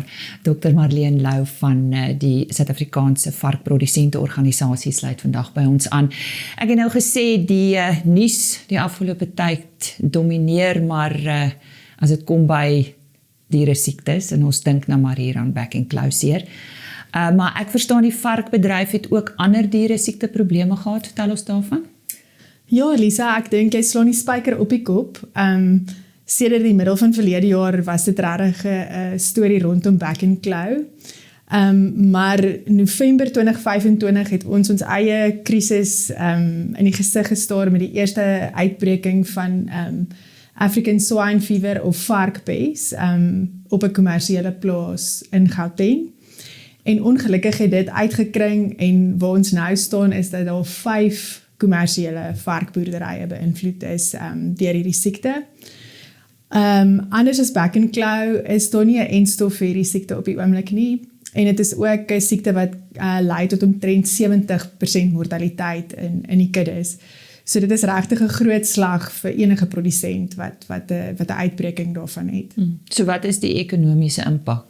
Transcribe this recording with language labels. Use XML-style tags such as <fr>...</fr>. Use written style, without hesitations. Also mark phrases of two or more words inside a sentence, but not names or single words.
<af>Dr. Marlene Lou van die Suid-Afrikaanse varkprodusenteorganisasie sluit vandag by ons aan. Ek het nou gesê die nuus die afgelope tyd domineer, maar as dit kom by dieresiektes en ons dink nou maar hier aan back and close hier. Maar ek verstaan die varkbedryf het ook ander dieresiekte probleme gehad. Vertel ons daarvan. Ja, Lisa, ek dink jy slaan die spyker op die kop. Sedert die middel van verlede jaar was dit regtig 'n storie rondom back and claw. Maar November 2025 het ons eie krisis in die gesig gestaar met die eerste uitbreking van</af> <en>African swine fever</en> <af>of varkpes op 'n kommersiële plaas in Gauteng. En ongelukkig het dit uitgekring en waar ons nou staan is dat daar 5 kommersiële varkboerderye beïnvloed is deur hierdie siekte. Anders as back and claw is daar nie 'n enstof vir hierdie siekte op die oomblik nie. En dit is ook 'n siekte wat lei tot omtrent 70% mortaliteit in die kuddes. So dit is regtig 'n groot slag vir enige produsent wat 'n uitbreking daarvan het. So wat is die ekonomiese impak?</af>